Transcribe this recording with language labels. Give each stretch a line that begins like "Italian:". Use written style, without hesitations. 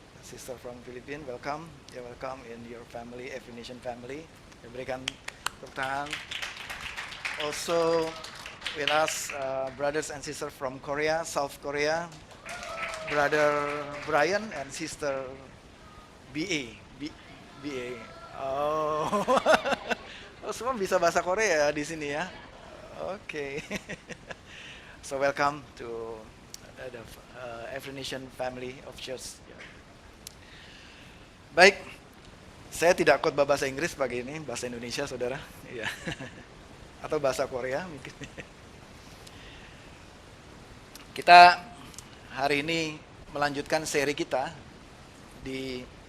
English: sister from Philippines, welcome. You're welcome in your family, Every Nation family.
Indonesian: Kita berikan tepuk tangan.
English: Also with us, brothers and sisters from Korea, South Korea, brother Brian and sister BA. BA. Oh.
Indonesian: Oh, semua bisa bahasa Korea di sini ya. Oke.
English: So welcome to the Every Nation family of church.
Indonesian: Baik, saya tidak khotbah bahasa Inggris pagi ini, bahasa Indonesia, saudara. Iya. Atau bahasa Korea mungkin. Kita hari ini melanjutkan seri kita di...